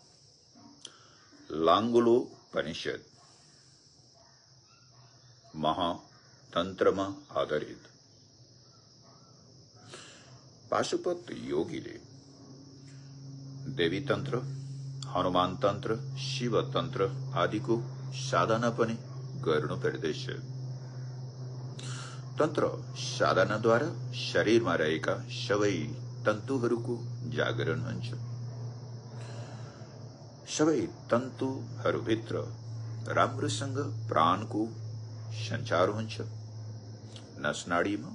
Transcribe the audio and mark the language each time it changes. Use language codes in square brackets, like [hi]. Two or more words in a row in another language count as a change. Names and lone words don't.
[ne] लांगुलोपनिषद महातंत्रमा आधारित पाशुपत योगीले देवी तंत्र, हनुमान तंत्र, शिव तंत्र आदिको साधना पनि गर्नुपर्दछ। तन्त्र साधनाद्वारा शरीरमा रहेका सबै तन्तुहरूको जागरण हुन्छ। सबै तन्तुहरूभित्र राम्रोसँग प्राणको सञ्चार हुन्छ नसनाडीमा।